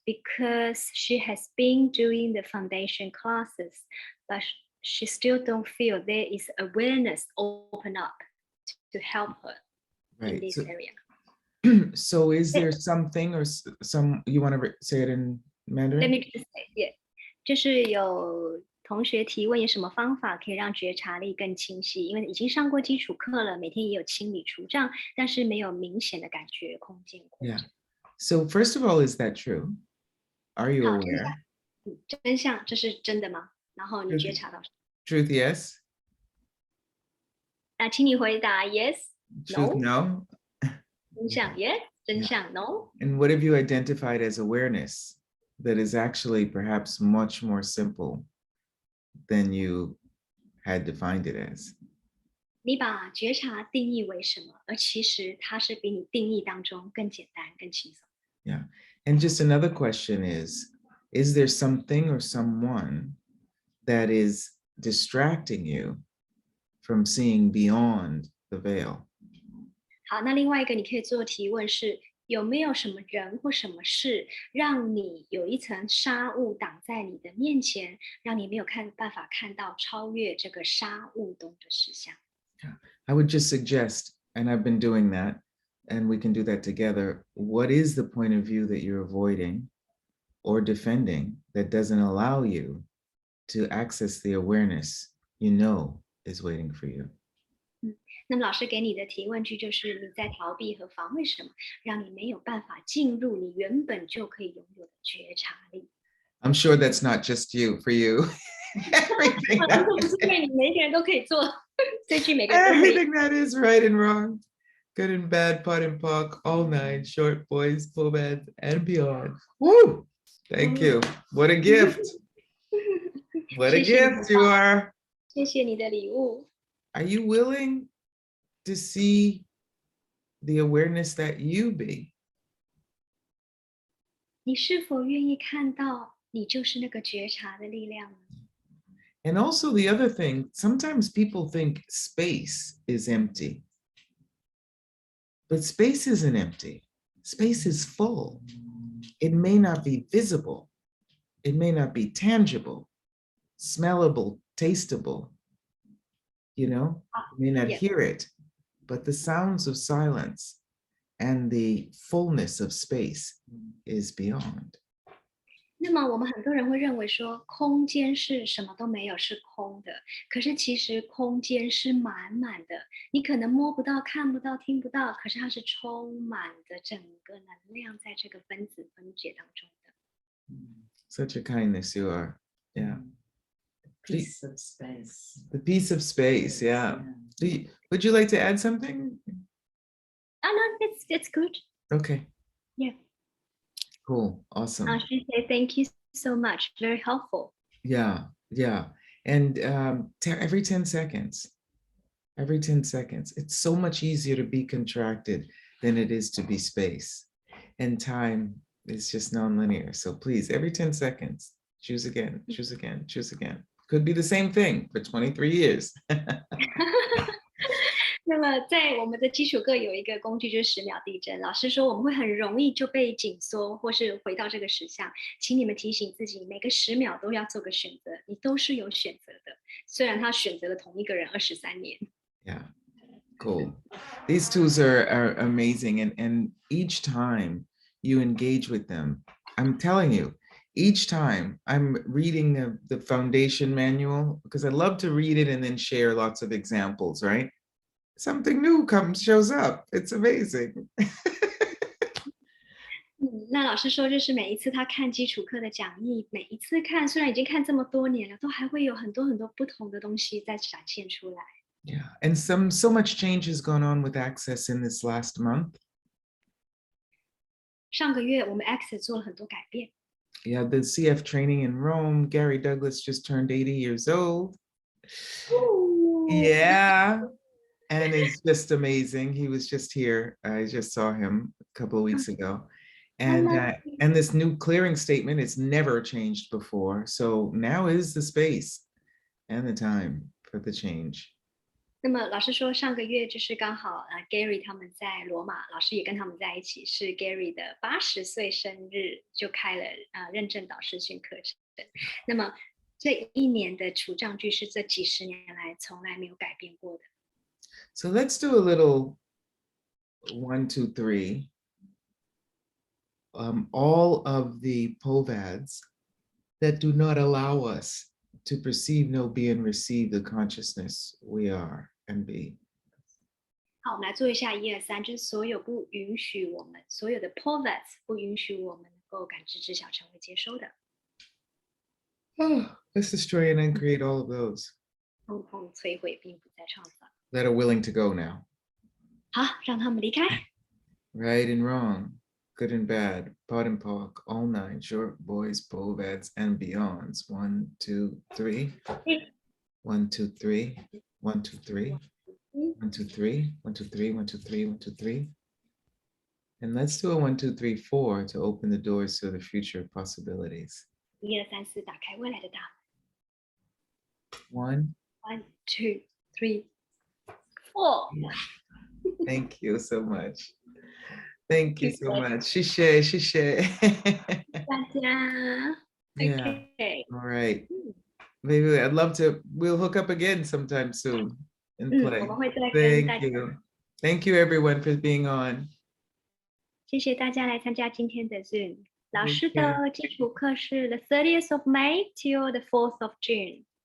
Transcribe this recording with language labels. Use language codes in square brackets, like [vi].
[en] Because she has been doing the foundation classes, but she still don't feel there is awareness open up to help her in Right. this So, area. so is there something or some, you want to say it in Mandarin? Let me just say, yeah. [zh] 就是有同学提问有什么方法可以让觉察力更清晰？因为已经上过基础课了，每天也有清理除障，但是没有明显的感觉空间扩展。 [en] Yeah. So first of all, is that true? Are you [zh] 好， [en] aware? [zh] 真相，这是真的吗？然后你觉察到什么？ [en] Truth, yes. [zh] 那请你回答 yes, [en] Truth, no. no. [zh] 真相 yes, 真相 no. [en] And what have you identified as awareness that is actually perhaps much more simple than you had defined it as? [zh] 你把觉察定义为什么？而其实它是比你定义当中更简单、更轻松。 [en] Yeah. And just another question is there something or someone that is distracting you from seeing beyond the veil? [zh] 好，那另外一个你可以做提问是：有没有什么人或什么事，让你有一层纱雾挡在你的面前，让你没有办法看到超越这个纱雾中的实相？ [en] I would just suggest, and I've been doing that, and we can do that together. What is the point of view that you're avoiding or defending that doesn't allow you to access the awareness you know is waiting for you? [zh] 那么老师给你的提问句就是你在逃避和防卫什么，让你没有办法进入你原本就可以拥有的觉察力。 [en] I'm sure that's not just you, for you. Everything [zh] 这不是对你每一个人都可以做，这句每个人都可以。 [en] everything that is right and wrong, good and bad, pot and pock, all nine, short boys, full beds, and beyond. Woo! Thank you. What a gift. What a [zh] 谢谢你的 [en] gift you are. [zh] 谢谢你的礼物。 [en] Are you willing to see the awareness that you be? [zh] 你是否愿意看到你就是那个觉察的力量呢？ [en] And also the other thing, sometimes people think space is empty. But space isn't empty. Space is full. It may not be visible. It may not be tangible, smellable, tasteable. You know, you may not Yeah. hear it, but the sounds of silence and the fullness of space is beyond. [zh] 那么我们很多人会认为说空间是什么都没有，是空的。可是其实空间是满满的，你可能摸不到、看不到、听不到，可是它是充满着整个能量在这个分子分解当中的。 [en] Such a kindness you are. Yeah. Piece of space. The piece of space. Yeah. Would you like to add something? No, it's good. Okay. Yeah. Cool. Awesome. She said thank you so much. Very helpful. Yeah. And every 10 seconds, it's so much easier to be contracted than it is to be space. And time is just nonlinear. So please, every 10 seconds, choose again. Could be the same thing for 23 years. [zh] 那么在我们的基础课有一个工具就是10秒地震。老师说我们会很容易就被紧缩，或是回到这个实相，请你们提醒自己，每个10秒都要做个选择，你都是有选择的。虽然他选择了同一个人23年。 [en] Yeah, cool. These tools are amazing, and each time you engage with them, I'm telling you, each time I'm reading the foundation manual, because I love to read it and then share lots of examples, right? Something new shows up. It's amazing. [zh] 那老师说，就是每一次他看基础课的讲义，每一次看，虽然已经看这么多年了，都还会有很多很多不同的东西在展现出来。 [en] Yeah, and so much change has gone on with Access in this last month. [zh] 上个月我们 Access 做了很多改变。 [en] Yeah, the CF training in Rome. Gary Douglas just turned 80 years old. Yeah. And it's just amazing. He was just here. I just saw him a couple of weeks ago. And this new clearing statement, it's never changed before. So now is the space and the time for the change. [zh] 那么老师说，上个月就是刚好Gary 他们在罗马，老师也跟他们在一起，是 Gary 的80岁生日，就开了认证导师训课程。那么这一年的除障句是这几十年来从来没有改变过的。 [en] So let's do a little 1, 2, 3. All of the POVADs that do not allow us to perceive, know, be, and receive the consciousness we are and be. [zh] 好，我们来做一下1、2、3，就是所有不允许我们，所有的 POVADs 不允许我们能够感知、知晓、成为、接收的。 [en] Oh, let's destroy and uncreate all of those [zh] 通通摧毁，并不再创造。 [en] that are willing to go now. [zh] 好，让他们离开。 [en] Right and wrong, good and bad, pot and pock, all nine, short boys, POVADs, and beyonds. 1, 2, 3. 1, 2, 3. 1, 2, 3. 1, 2, 3. 1, 2, 3. 1, 2, 3. 1, 2, 3. And let's do a 1, 2, 3, 4 to open the doors to the future possibilities. [zh] 1、2、3、4，打开未来的大 [en] 1. [zh] 门。1、2、3、4。 [en] Thank you so much. Thank you so much. Shishe. [zh] 大家。 [en] Yeah. Okay. All right. Maybe I'd love to. We'll hook up again sometime soon. and [zh] 我 [en] play. [zh] 们会再跟大 [en] Thank [zh] 家， [en] you. Thank you everyone for being on. [zh] 谢谢大家来参加今天的 Zoom。老师 [en] Okay. [zh] 的基础课是 [en] the 30th of May till the 4th of June.